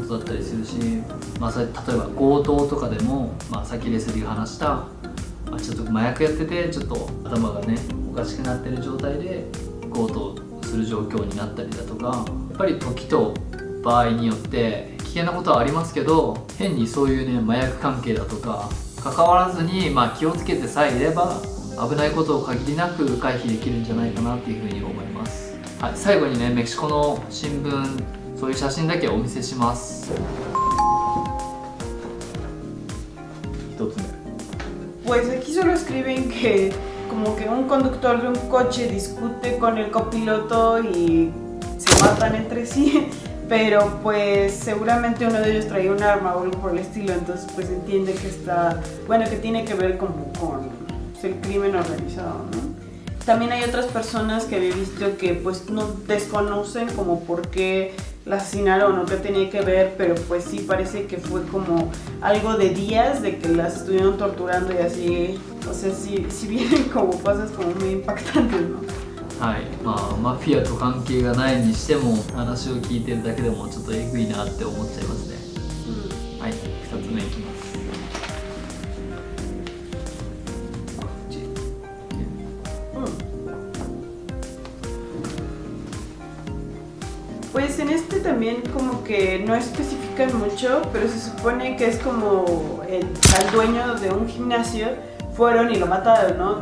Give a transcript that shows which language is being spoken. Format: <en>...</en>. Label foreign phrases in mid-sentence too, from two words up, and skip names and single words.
<ja>ことだったりするし、まあ、それ例えば強盗とかでも、まあ、さっきレスリーが話した、まあ、ちょっと麻薬やっててちょっと頭がねおかしくなってる状態で強盗する状況になったりだとか、やっぱり時と場合によって危険なことはありますけど、変にそういうね麻薬関係だとか関わらずに、まあ、気をつけてさえいれば危ないことを限りなく回避できるんじゃないかなっていうふうに思います。はい、最後にねメキシコの新聞そういう写真だけお見せします。一つ目。</ja> <es>Pues aquí solo escriben que como que un conductor de un coche discute con el copiloto y se matan entre sí, pero pues seguramente uno de ellos traía un arma o algo por el estilo, entonces pues entiende que está, bueno, que tiene que ver como con pues, el crimen organizado, ¿no? También hay otras personas que había visto que pues no desconocen como por qué la asesinaron o qué tenía que ver, pero pues sí parece que fue como algo de días de que las estuvieron torturando y así, o sea, sí vienen como cosas como muy impactantes, ¿no?</es> <ja>はい、まあマフィアと関係がないにしても話を聞いてるだけでもちょっとエグいなって思っちゃいますね。はい、2つ目いきます。</ja> <es>Pues en este también como que no especifican mucho, pero se supone que es como al dueño de un gimnasio fueron y lo mataron, ¿no?</es>